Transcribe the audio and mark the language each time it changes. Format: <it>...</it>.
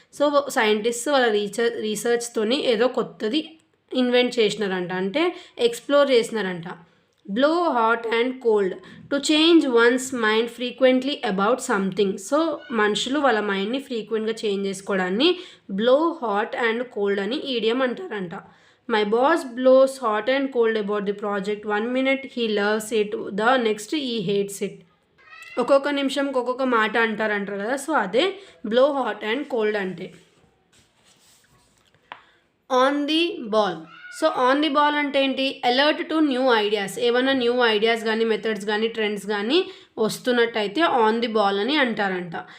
<te>So scientist వాళ్ళ రీసెర్చ్తోని ఏదో కొత్తది ఇన్వెంట్ చేసినారంట, అంటే explore చేసినారంట.</te> <en>Blow hot and cold, to change one's mind frequently about something.</en> <te>So మనుషులు వాళ్ళ మైండ్ని ఫ్రీక్వెంట్గా change చేసుకోవడాన్ని</te> <en>blow hot and cold</en> <te>అని ఈడియం అంటారంట.</te> <en>My boss blows hot and cold about the project. 1 minute he loves it, the next he hates it.</en> <te>ఒక్కొక్క నిమిషం ఒక్కొక్క మాట అంటారు కదా, సో అదే</te> <en>blow hot and cold</en> <te>అంటే.</te> <en>on the ball, so on the ball</en> <te>అంటే ఏంటి?</te> <en>Alert to new ideas.</en> <te>ఏమైనా న్యూ ఐడియాస్ కానీ మెథడ్స్ కానీ ట్రెండ్స్ కానీ వస్తున్నట్టయితే</te> <en>on the ball</en> <te>అని అంటారంట.</te>